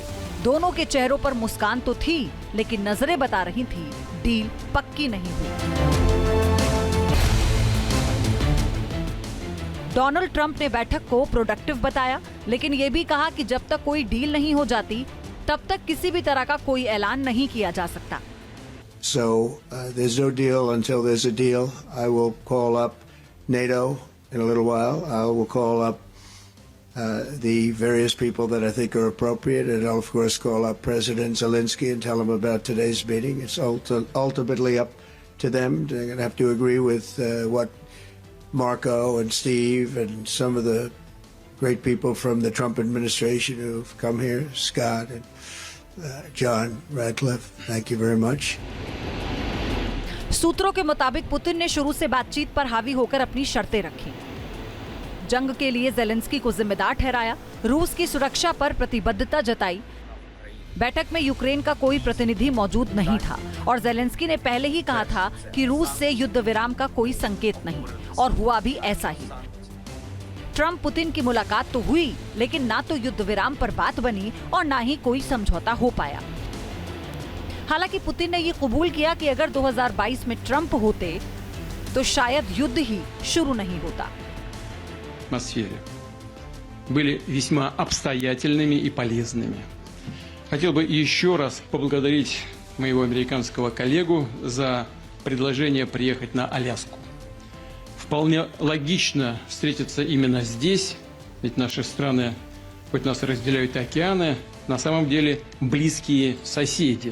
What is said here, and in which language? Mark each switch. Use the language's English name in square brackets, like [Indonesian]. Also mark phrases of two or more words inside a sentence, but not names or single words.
[Hindi] दोनों के चेहरों पर मुस्कान तो थी, लेकिन नजरें बता रही थी डील पक्की नहीं हुई। डोनाल्ड ट्रंप ने बैठक को प्रोडक्टिव बताया, लेकिन यह भी कहा कि जब तक कोई डील नहीं हो जाती, तब तक किसी भी तरह का कोई ऐलान नहीं किया जा सकता। [English] So there's no deal until there's a deal. I will call up NATO in a little while. I will call up the various people that I think are appropriate, and I'll of course call up President Zelensky and tell him about today's meeting. It's ultimately up to them. They're going to have to agree with what Marco and Steve and some of the great people from the Trump administration who've come here, Scott and John Radcliffe. Thank you very much. [Hindi] सूत्रों के मुताबिक पुतिन ने शुरू से बातचीत पर हावी होकर अपनी शर्तें रखी। जंग के लिए जेलेंस्की को जिम्मेदार ठहराया, रूस की सुरक्षा पर प्रतिबद्धता जताई। बैठक में यूक्रेन का कोई प्रतिनिधि मौजूद नहीं था और जेलेंस्की ने पहले ही कहा था कि रूस से युद्ध विराम का कोई संकेत नहीं, और हुआ भी ऐसा ही। ट्रंप पुतिन की मुलाकात तो हुई, लेकिन ना तो युद्ध विराम पर बात बनी और ना ही कोई समझौता हो पाया। हालांकि पुतिन ने यह कबूल किया कि अगर 2022 में ट्रंप होते तो शायद युद्ध ही शुरू नहीं होता। [Russian] атмосфере были весьма обстоятельными и полезными. Хотел бы еще раз поблагодарить моего американского коллегу за предложение приехать на Аляску. Вполне логично встретиться именно здесь, ведь наши страны, хоть нас разделяют океаны, на самом деле близкие соседи.